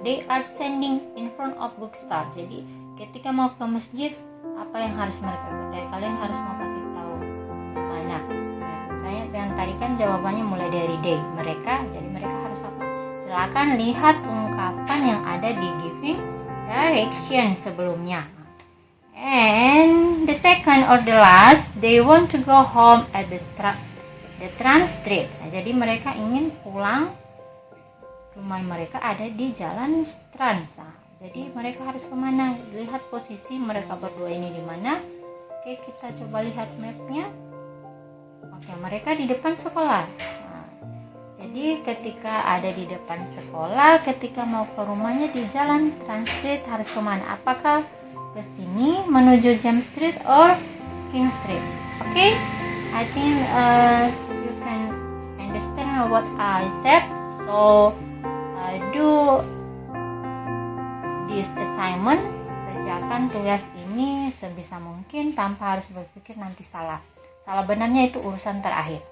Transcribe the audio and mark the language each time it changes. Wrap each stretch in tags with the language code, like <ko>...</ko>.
<en>They are standing in front of bookstore.</en> <id>Jadi ketika mau ke masjid, apa yang harus mereka buat? Kalian harus mau kasih tahu mana. Saya yang tadi kan jawabannya mulai dari they, mereka. Jadi mereka harus apa? Silakan lihat ungkapan yang ada di giving direction sebelumnya.</id> <en>And the second or the last, they want to go home at the Trans Street.</en> <id>Jadi mereka ingin pulang, rumah mereka ada di jalan Trans. Jadi mereka harus kemana? Lihat posisi mereka berdua ini di mana. Oke, kita coba lihat mapnya. Oke, mereka di depan sekolah. Jadi ketika ada di depan sekolah, ketika mau ke rumahnya di jalan Trans Street harus kemana? Apakah ke sini menuju James Street or King Street?</id> <en>Oke, I think you can understand what I said. So do this assignment,</en> <id>kerjakan tugas ini sebisa mungkin tanpa harus berpikir nanti salah benarnya itu urusan terakhir.</id>